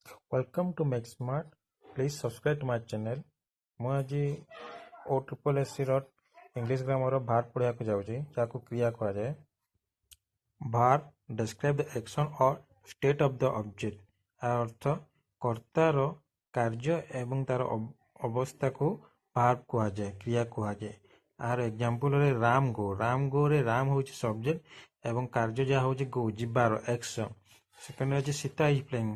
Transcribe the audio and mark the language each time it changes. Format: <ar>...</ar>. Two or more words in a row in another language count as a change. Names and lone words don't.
<en>Welcome to Make Smart. Please subscribe to my channel.</en> <or>ମୁଁ ଆଜି OSSC ର</or> <en>English grammar</en> <or>ଭାର୍ବ ପଢ଼ିବାକୁ ଯାଉଛି ଯାହାକୁ କ୍ରିୟା କୁହାଯାଏ।</or> <en>ଭାର୍ବ describe the action or state of the object।</en> <or>ଆ ଅର୍ଥ କର୍ତ୍ତାର କାର୍ଯ୍ୟ ଏବଂ ତାର ଅବସ୍ଥାକୁ ଭାର୍ବ କୁହାଯାଏ, କ୍ରିୟା କୁହାଯାଏ। ଆର ଏକ୍ଜାମ୍ପଲରେ ରାମ ଗୋ। ରାମ ଗୋରେ ରାମ ହେଉଛି ସବଜେକ୍ଟ ଏବଂ କାର୍ଯ୍ୟ ଯାହା ହେଉଛି ଗୋ, ଯିବାର ଏକ୍ସନ୍। ସେକେଣ୍ଡ ଅଛି ସୀତା</or> <en>is playing.</en>